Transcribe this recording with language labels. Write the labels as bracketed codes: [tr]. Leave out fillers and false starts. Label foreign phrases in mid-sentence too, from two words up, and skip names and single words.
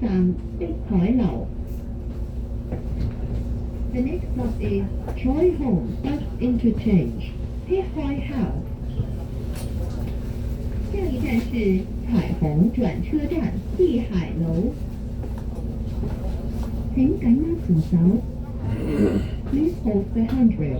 [en] 碧海樓。The next stop is Choi Hong Bus Interchange, 碧海 House。 [yue] 下一站是彩虹轉車站碧海樓。請緊握扶手。 [en] Please hold the handrail.